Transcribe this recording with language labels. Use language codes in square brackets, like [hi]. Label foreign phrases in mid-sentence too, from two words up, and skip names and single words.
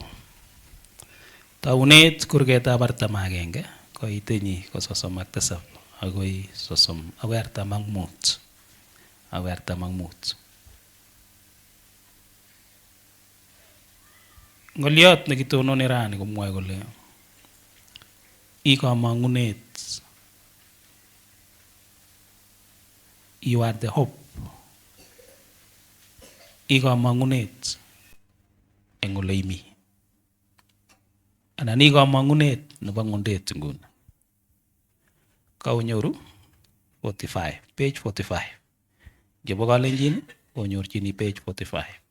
[kln] Taunet kurgetab 41 koitenyi ko 37 agoi 45. Agoi 45. Ngoliot nekitononi rani komwoe kole I kamang'unet, [en] you are the hope. [kln] I kamang'unet eng ole imi. Anan I kamang'unet nebo ng'undet nguni. Kaunyoru 45, page 45. Ngebo kalenjin onyorchini page 45.